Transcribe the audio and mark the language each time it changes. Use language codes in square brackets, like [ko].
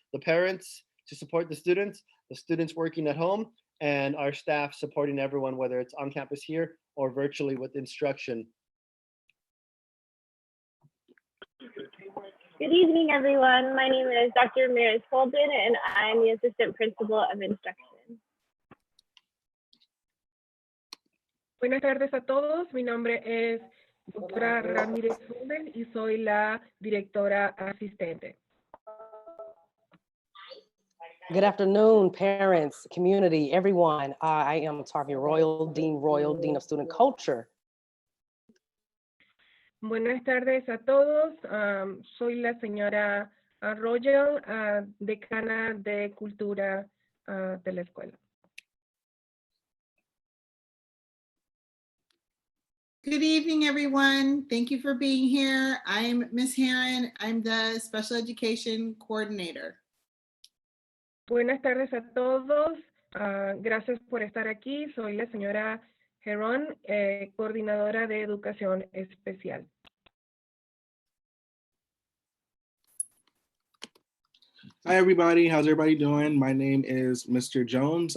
[en] The parents to support the students working at home, and our staff supporting everyone, whether it's on campus here or virtually with instruction. Good evening, everyone. My name is Dr. Ramirez Holden, and I'm the Assistant Principal of Instruction. [es] Buenas tardes a todos. Mi nombre es Doctora Ramírez Holden y soy la directora asistente. [en] Good afternoon, parents, community, everyone. I am Tarvia Royal, Dean of Student Culture. [es] Buenas tardes a todos. Soy la señora Royal, decana de Cultura de la escuela. [en] Good evening, everyone. Thank you for being here. I'm Ms. Heron. I'm the Special Education Coordinator. [es] Buenas tardes a todos. Gracias por estar aquí. Soy la señora Heron, coordinadora de educación especial. [en] Hi, everybody. How's everybody doing? My name is Mr. Jones.